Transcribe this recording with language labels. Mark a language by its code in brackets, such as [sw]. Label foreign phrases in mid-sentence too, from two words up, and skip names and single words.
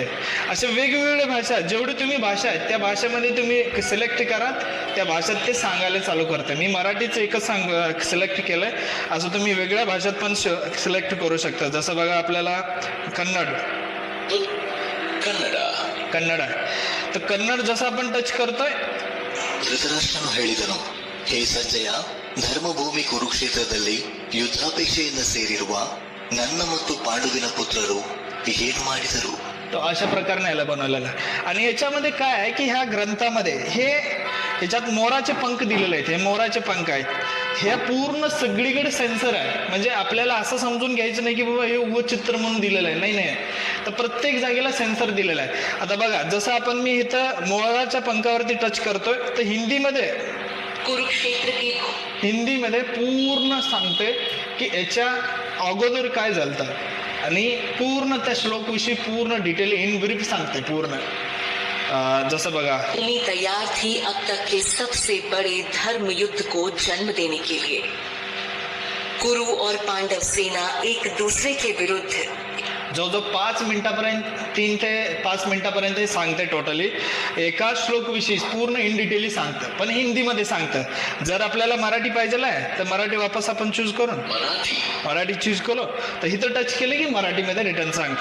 [mr] अशा वेगवेगळ्या भाषा, जेवढी तुम्ही भाषा आहेत त्या भाषेमध्ये तुम्ही सिलेक्ट करा, त्या भाषेत ते सांगायला चालू करते. मी मराठीचं एकच सिलेक्ट केलंय, असं तुम्ही वेगळ्या भाषेत पण सिलेक्ट करू शकता. जसं बघा आपल्याला कन्नड आहे, तर कन्नड जसं आपण टच करतोय. [kn] ಧೃತರಾಷ್ಟ್ರನು ಹೇಳಿದನು, ಹೇ ಸಂಜಯ, ಧರ್ಮಭೂಮಿ ಕುರುಕ್ಷೇತ್ರದಲ್ಲಿ ಯುದ್ಧಾಪೇಕ್ಷೆಯಿಂದ ಸೇರಿರುವ ನನ್ನ ಮತ್ತು ಪಾಂಡುವಿನ ಪುತ್ರರು ಏನು ಮಾಡಿದರು? [mr] तो अशा प्रकारे याला बनवलेला आहे. आणि याच्यामध्ये काय आहे की ह्या ग्रंथामध्ये ह्याच्यात मोराचे पंख दिलेले आहेत. हे मोराचे पंख आहेत. हे पूर्ण सगळीकडे सेन्सर आहे. म्हणजे आपल्याला असं समजून घ्यायचं नाही की बाबा हे उभं चित्र म्हणून दिलेलं आहे. नाही, तर प्रत्येक जागेला सेन्सर दिलेला आहे. आता बघा, जसं आपण मी इथं मोराच्या पंखावरती टच करतोय तर हिंदीमध्ये पूर्ण सांगते की याच्या अगोदर काय झालं आणि पूर्ण त्या श्लोकविषयी पूर्ण [en] detail in brief [mr] सांगते पूर्ण. जसं बघा, [hi] भूमि तैयार थी अब तक के सबसे बड़े धर्म युद्ध को जन्म देने के लिए. कुरु और पांडव सेना एक दूसरे के विरुद्ध [mr] जवळजवळ 5 मिनिटापर्यंत 3 ते 5 मिनिटापर्यंत हे सांगते. टोटली एका श्लोकविषयी पूर्ण [en] in detaily [mr] सांगतं, पण हिंदीमध्ये सांगतं. जर आपल्याला मराठी पाहिजे आहे तर मराठी वापस आपण चूज करून मराठी चूज केलो तर इथं टच केलं की मराठीमध्ये रिटर्न सांगते.